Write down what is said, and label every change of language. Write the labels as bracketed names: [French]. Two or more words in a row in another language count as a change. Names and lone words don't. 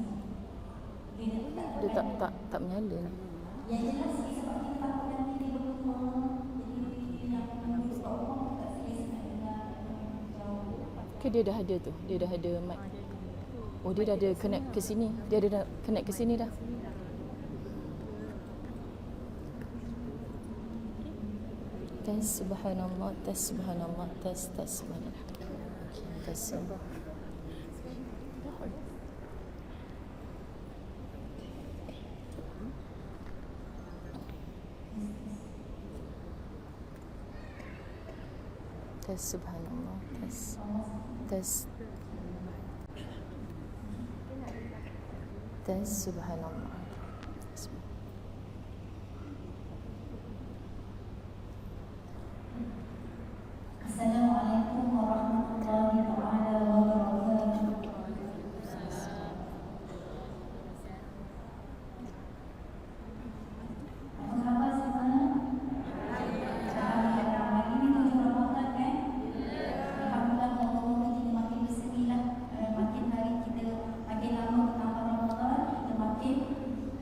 [Malay] Dia tak menyala ni. Ke dia dah ada tu? Dia dah ada mic. Oh, dia dah ada connect ke sini. Dia ada dah connect ke sini dah. Tes subhanallah, tes subhanallah, tes subhanallah. Tes tes subhanallah, tes subhanallah. [Arabic] السلام عليكم ورحمة الله وبركاته. [Malay] Apa khabar semua? Hari ini 7 Ramadan kan? Alhamdulillah, moga-moga kita makin bersemilah. Makin hari kita makin lama bertambah Ramadan, kita makin